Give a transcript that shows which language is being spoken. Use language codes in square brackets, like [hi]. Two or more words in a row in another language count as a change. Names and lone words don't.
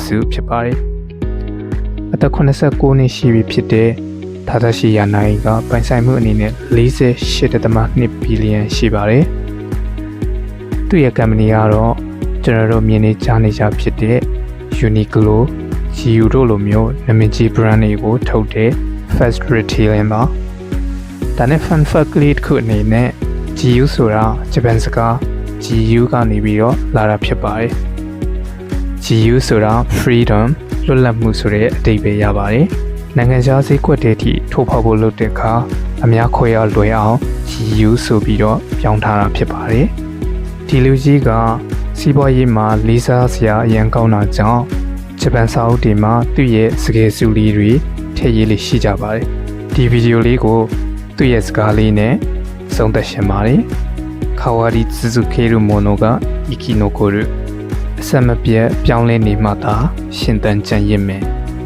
[my] စုဖြစ်ပါတယ်။အသက်89နှစ်ရှိပြီဖြစ်တဲ့ဒါဒါရှိယာနိုင်ကပိုင်ဆိုင်မှုအနေနဲ့48.2 ဘီလီယံရှိပါတယ်။သူ့ရဲ့ company ကတော့ကျွန်တော်တို့မြင်နေကြားနေကြဖြစ်တဲ့ Uniqlo, GU တို့ လိုမျိုးနာမည်ကြီး brand တွေကိုထုတ်တဲ့ fast retailing ပါဒါနဲ့ [en] fun fact [my] လေးတစ်ခုအနေနဲ့ GU ဆိုတာဂျပန်စကား GU ကနေပြီးတော့လာ တာဖြစ်ပါတယ် GU ဆိုတာ freedom လွတ်လပ်မှုဆိုတဲ့အဓိပ္ပာယ်ရပါတယ်နိုင်ငံခြားဈေးကွက်တွေထိထိုးဖောက်ဖို့လုပ် တဲ့အခါအများခွဲရလွယ်အောင် GU ဆိုပြီးတော့ပြောင်းထားတာဖြစ်ပါတယ်ဒီလူကြီးကစီးပွားရေးမှာလေးစားစရာအရန်ကောင်းတာကြောင့်ဂျပန်စာအုပ်တွေမှာသူ့ရဲ့စကားစုလေးတွေထည့်ရေးလေးရှိကြပါတယ်ဒီဗီဒီယိုလေးကိုသူ့ရဲ့စကားလေးနဲ့ဆုံးသက်ရှင်ပါတယ် [ja] 変わり続けるものが生き残る [my] အဆက်မပြတ်ပြောင်းလဲနေမှသာရှင်သန်ကြံ့ရင့်မယ်